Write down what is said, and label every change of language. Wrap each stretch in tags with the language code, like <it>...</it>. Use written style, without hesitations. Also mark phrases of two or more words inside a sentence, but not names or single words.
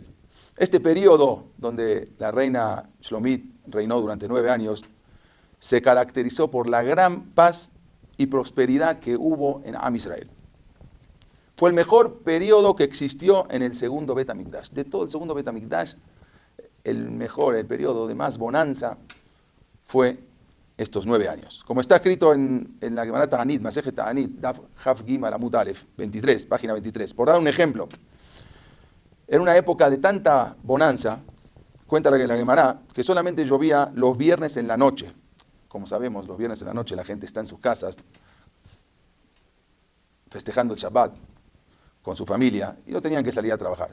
<es>Este periodo donde la reina Shlomit reinó durante 9 años se caracterizó por la gran paz y prosperidad que hubo en</es> <he>עם ישראל.</he> <es>Fue el mejor periodo que existió en el segundo Bet HaMikdash. De todo el segundo Bet HaMikdash, el periodo de más bonanza fue estos 9 años. Como está escrito en la</es> <he>גמרא תענית, מסכת תענית, דף הף גימל עמוד אלף,</he> <es>23, página 23. Por dar un ejemplo, en una época de tanta bonanza, cuenta la Gemara que solamente llovía los viernes en la noche. Como sabemos, los viernes en la noche la gente está en sus casas festejando el Shabbat con su familia y no tenían que salir a trabajar.</es>